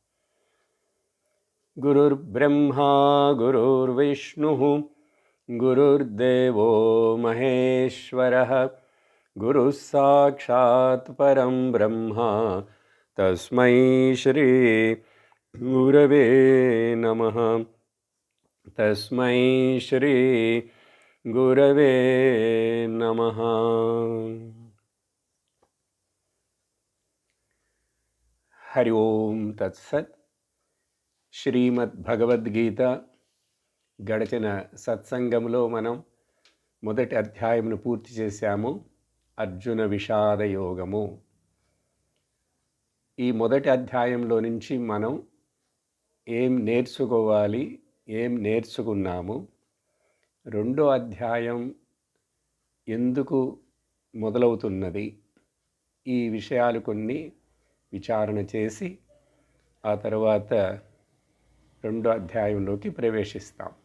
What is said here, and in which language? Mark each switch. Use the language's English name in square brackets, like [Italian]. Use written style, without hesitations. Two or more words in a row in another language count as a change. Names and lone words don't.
[Sanskrit] गुरुर्ब्रह्मा गुरुर्विष्णुः गुरुर्देवो महेश्वरः गुरुः साक्षात् परं ब्रह्म तस्मै श्री गुरवे नमः। तस्मै श्री गुरवे नमः। हरि ओम तत्सत्। [Telugu] శ్రీమద్ భగవద్గీత గడిచిన సత్సంగంలో మనం మొదటి అధ్యాయంను పూర్తి చేశాము. అర్జున విషాద యోగము. ఈ మొదటి అధ్యాయంలో నుంచి మనం ఏం నేర్చుకోవాలి, ఏం నేర్చుకున్నాము, రెండో అధ్యాయం ఎందుకు మొదలవుతున్నది, ఈ విషయాలు కొన్ని విచారణ చేసి ఆ తర్వాత రెండో అధ్యాయంలోకి ప్రవేశిస్తాం.